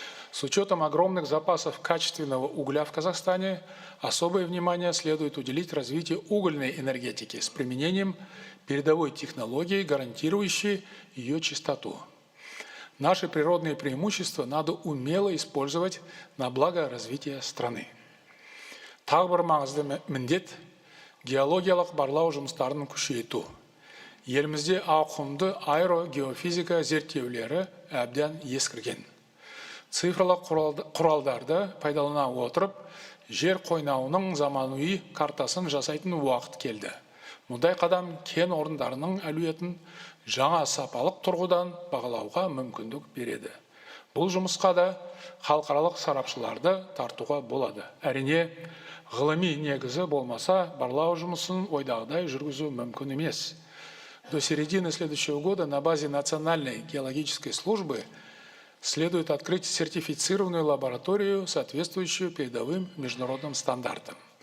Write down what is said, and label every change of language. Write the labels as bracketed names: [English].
[Russian] С учетом огромных запасов качественного угля в Казахстане, особое внимание следует уделить развитию угольной энергетики с применением передовой технологии, гарантирующей ее чистоту. Наши природные преимущества надо умело использовать на благо развития страны. [Kazakh] Тағы бір маңызды міндет – геологиялық барлау жұмыстарын күшейту. Елімізде ауқымды аэрогеофизика зерттеулері әбден ескірген. Цифрлық құралдарды пайдалана отырып, жер қойнауының заманауи картасын жасайтын уақыт келді. Мұндай қадам кен орындарының әлеуетін жаңа сапалық тұрғыдан бағалауға мүмкіндік береді. Бұл жұмысқа да халықаралық сарапшыларды тартуға болады. Әрине, ғылыми негізі болмаса, барлау жұмысын ойдағыдай жүргізу мүмкін емес. [Russian] До середины следующего года на базе Национальной геологической службы следует открыть сертифицированную лабораторию, соответствующую передовым международным стандартам.